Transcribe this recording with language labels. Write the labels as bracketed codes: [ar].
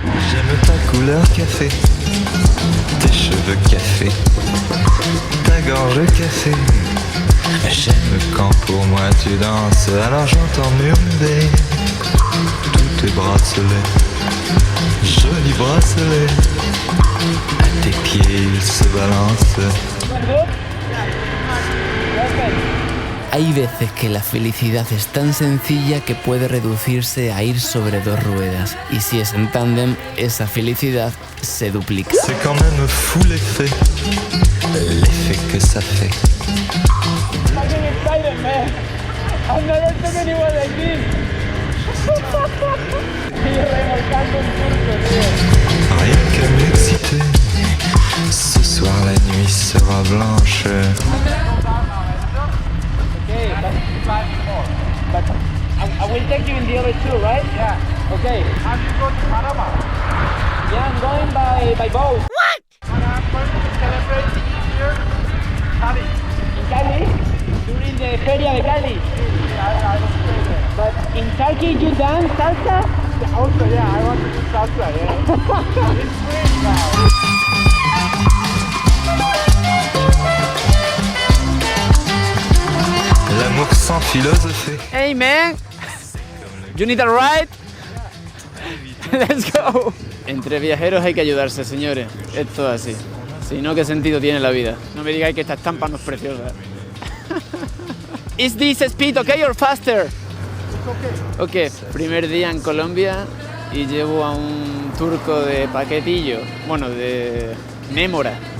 [fr] J'aime ta couleur café, tes cheveux café, ta gorge café. J'aime quand pour moi tu danses, alors j'entends murmurer tous tes bracelets, jolis bracelets. À tes pieds ils se balancent. [es] Hay veces que la felicidad es tan sencilla que puede reducirse a ir sobre dos ruedas, y si es en tándem, esa felicidad se duplica. [fr] C'est quand même fou l'effet que ça fait. [en] Fucking excited, man. I've never seen anyone like this. [es] Y remolcando un turco, tío. [fr] Rien qu'à m'exciter, ce soir la nuit sera blanche. [en] Okay, but I will take you in the other two, right? Yeah. Okay. How do you go to Panama? Yeah, I'm going by boat. And I'm going to celebrate the New Year in Cali. In Cali, during the Feria de Cali. I will stay there. But in Turkey, you dance salsa? Also, yeah, I want to do salsa, yeah. It's spring now. [fr] L'amour sans philosophie. [en] Hey, man. You need a ride? Let's go. [es] Entre viajeros hay que ayudarse, señores. Esto es así. Si no, ¿qué sentido tiene la vida? No me digáis que esta estampa no es preciosa. [en] is this speed okay or faster? [es] Ok, primer día en Colombia y llevo a un turco de paquetillo, bueno, de Mémora.